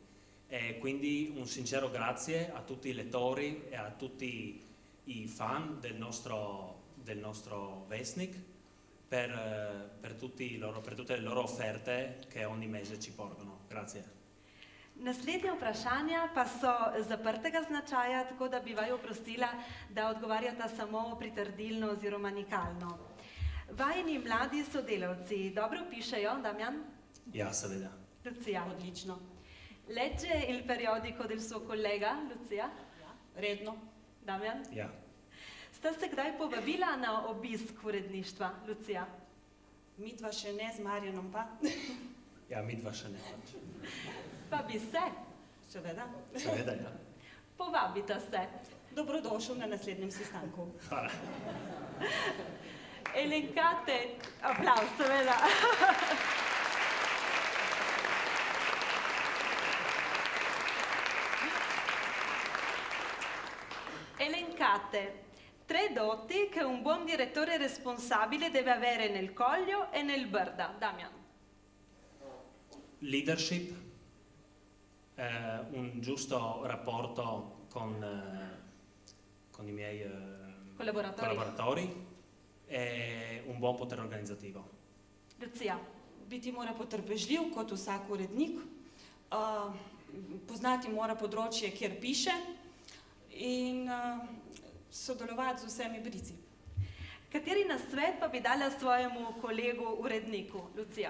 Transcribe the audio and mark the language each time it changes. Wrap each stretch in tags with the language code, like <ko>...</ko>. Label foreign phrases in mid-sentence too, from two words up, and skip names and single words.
<it>E quindi un sincero grazie a tutti i lettori e a tutti i fan del nostro Vesnik per tutte le loro offerte che ogni mese ci portano. Grazie.</it> <sl>Naslednja vprašanja pa so zaprtega značaja, tako da bi vaju prosila, da odgovarjata samo pritrdilno oziroma nikalno. Vajeni mladi sodelavci dobro pišejo, Damjan? Ja, seveda. Lucia. Odlično.</sl> <it>Legge il periodico del suo collega, Lucia?</it> <sl>Redno. Damjan? Ja. Sta se kdaj povabila na obisk uredništva, Lucia? Midva še ne, z Marjanom pa. Ja, midva še ne. Pa bi se, Seveda. Seveda, ja. povabita se. Dobrodošel na naslednjem sestanku. Hvala. Elenkate, applaus, seveda.</sl> <it>Elencate 3 doti che un buon direttore responsabile deve avere nel Coglio e nel Brda. Damian. Leadership, un giusto rapporto con i miei collaboratori e un buon potere organizzativo. Lucia.</it> <sl>Biti mora potrpežljiv kot vsak urednik, poznati mora področje, kjer piše in sodelovati z vsemi brici. Kateri nasvet pa bi dala svojemu kolegu uredniku, Lucia?</sl>